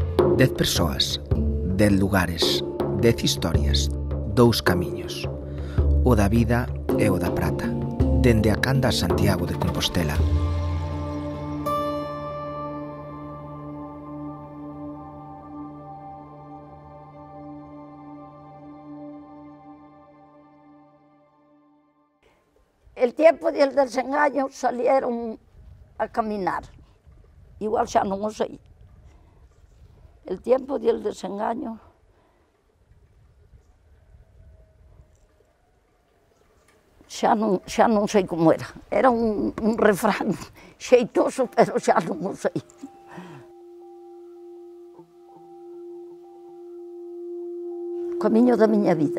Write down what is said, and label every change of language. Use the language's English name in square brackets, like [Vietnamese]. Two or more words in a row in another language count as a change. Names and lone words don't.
[Galician] 10 persoas, 10 lugares, 10 historias, 2 camiños. O da vida e o da prata, dende a Canda a Santiago de Compostela. [Spanish] El tiempo del desengaño salieron a caminar. [Galician] Igual xa non o sei. [Spanish] El tiempo del desengaño [Galician] xa non sei como era. Era un refrán xeitoso, pero xa non o sei. O camiño da miña vida.